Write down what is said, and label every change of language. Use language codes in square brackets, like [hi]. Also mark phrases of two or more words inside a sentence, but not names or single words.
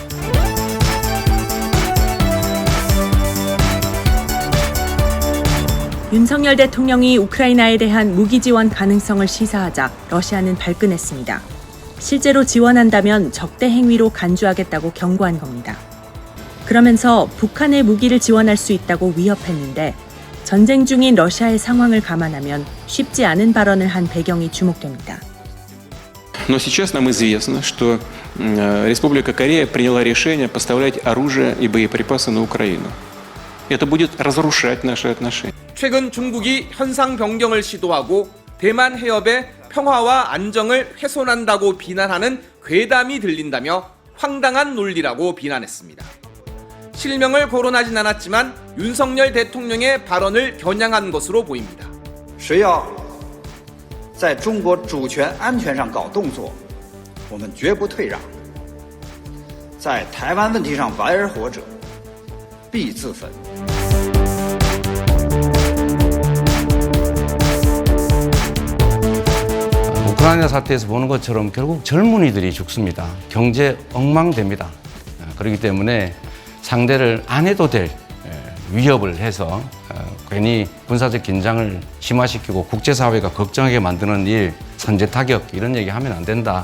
[ko] 윤석열 대통령이 우크라이나에 대한 무기 지원 가능성을 시사하자 러시아는 발끈했습니다. 실제로 지원한다면 적대 행위로 간주하겠다고 경고한 겁니다. 그러면서 북한의 무기를 지원할 수 있다고 위협했는데 전쟁 중인 러시아의 상황을 감안하면 쉽지 않은 발언을 한 배경이 주목됩니다. [ru] Но сейчас нам известно, что Республика Корея приняла решение поставлять оружие и боеприпасы на Украину. Это будет разрушать наши отношения. [ko] 최근 중국이 현상 변경을 시도하고 대만 해협의 평화와 안정을 훼손한다고 비난하는 괴담이 들린다며 황당한 논리라고 비난했습니다. 실명을 거론하진 않았지만 윤석열 대통령의 발언을 겨냥한 것으로 보입니다. [zh] 谁要在中国主权安全上搞动作，我们绝不退让。在台湾问题上玩而活者，必自焚。 [ko] 우크라이나 사태에서 보는 것처럼 결국 젊은이들이 죽습니다. 경제 엉망됩니다. 그렇기 때문에 상대를 안 해도 될 위협을 해서 괜히 군사적 긴장을 심화시키고 국제사회가 걱정하게 만드는 일, 선제 타격 이런 얘기 하면 안 된다.